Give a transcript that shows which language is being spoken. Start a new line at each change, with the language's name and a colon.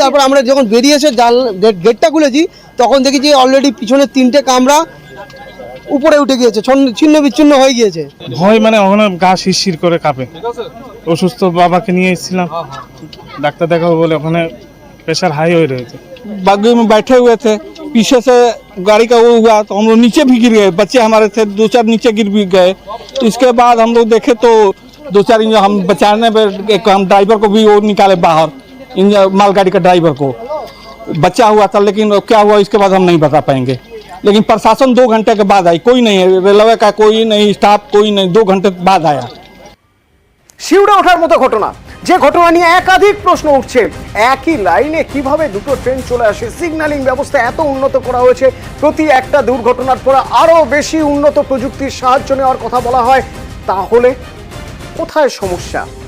Bangla: তারপর আমরা যখন বেরিয়ে এসে গেটটা খুলেছি, তখন দেখি যে অলরেডি পিছনে 3টে কামরা উপরে উঠে গিয়েছে, ছিন্ন বিচ্ছিন্ন হয়ে গিয়েছে। ভয় মানে ওখানে গা শিরশির করে কাঁপে। অসুস্থ বাবাকে নিয়ে এসেছিলাম, ডাক্তার দেখাবো বলে, ওখানে
Hindi: प्रेशर हाई हो रहे थे। बागी में बैठे हुए थे, पीछे से गाड़ी का वो हुआ तो हम लोग नीचे भी गिर गए। बच्चे हमारे थे 2-4 नीचे गिर भी गए। इसके बाद हम लोग देखे तो 2-4 हम बचाने में एक हम ड्राइवर को भी वो निकाले बाहर, मालगाड़ी का ड्राइवर को बचा हुआ था, लेकिन क्या हुआ इसके बाद हम नहीं बता पाएंगे। लेकिन प्रशासन 2 घंटे के बाद आई, कोई नहीं है, रेलवे का कोई नहीं, स्टाफ कोई नहीं, 2 घंटे बाद आया।
Bangla: শিউরে ওঠার মতো ঘটনা, যে ঘটনা নিয়ে একাধিক প্রশ্ন উঠছে। একই লাইনে কিভাবে দুটো ট্রেন চলে আসে? সিগন্যালিং ব্যবস্থা এত উন্নত করা হয়েছে, প্রতি একটা দুর্ঘটনার পরে আরো বেশি উন্নত প্রযুক্তির সাহায্য নেওয়ার কথা বলা হয়, তাহলে কোথায় সমস্যা?